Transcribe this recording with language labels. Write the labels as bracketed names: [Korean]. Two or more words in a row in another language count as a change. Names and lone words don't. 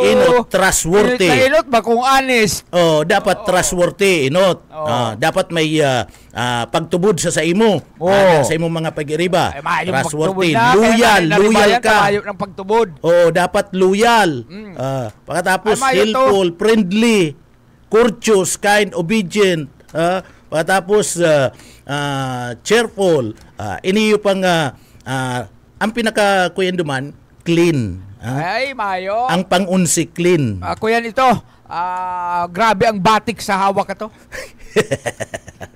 [Bikol] Inot, trustworthy. Inot ba kung honest? Dapat trustworthy, inot. Dapat may pagtubod sa imo. Sa imong mga pag-iriba. Trustworthy. Loyal ka. Mayo ng pagtubod. Dapat loyal. [English] Pagkatapos helpful, friendly, courteous, kind, obedient. [Bikol] Pagkatapos cheerful. Iniyo pang ang pinaka-kuyan duman, clean. Ay, mayo. Ang pang-unsi, clean. Kuyan ito. Grabe ang batik sa hawak ito.